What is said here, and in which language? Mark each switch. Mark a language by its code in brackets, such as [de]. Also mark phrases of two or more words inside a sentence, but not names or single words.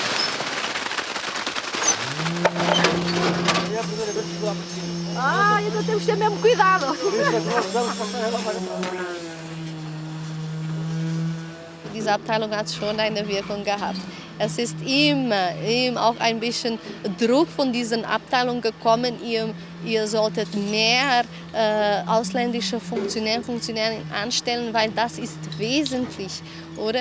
[pt] Ah, io do teu temos que ter mesmo cuidado. [de] Diese Abteilung hat schon eine Wirkung gehabt. Es ist immer auch ein bisschen Druck von diesen Abteilungen gekommen. Ihr solltet mehr ausländische Funktionäre anstellen, weil das ist wesentlich, oder?